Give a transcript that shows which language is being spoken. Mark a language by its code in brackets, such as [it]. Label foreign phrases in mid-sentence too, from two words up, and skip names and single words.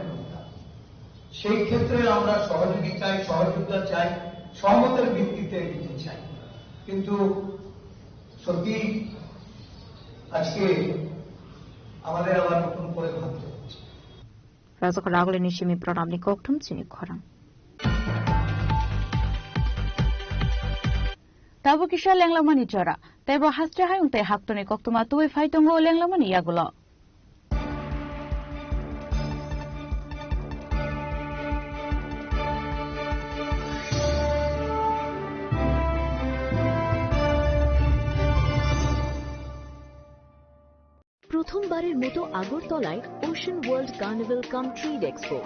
[bn] সেই ক্ষেত্রে আমরা সহযোগিতা চাই, সহমতের ভিত্তিতে দিতে চাই। কিন্তু সত্যি আজকে আমাদের আবার নতুন করে ভাবতে হচ্ছে। [trp] রাজক রাগলে নিশিমি প্রণামনি কোকঠুম চিনি খরাং Tabo kisha lenglamani jara. Tebo hastre hayung te haktoni koktuma tuwe faitongo lenglamani yagulo. [bn] প্রথমবারের মতো আগরতলায় ওশান ওয়ার্ল্ড কার্নিভাল কাম ট্রিড এক্সপো।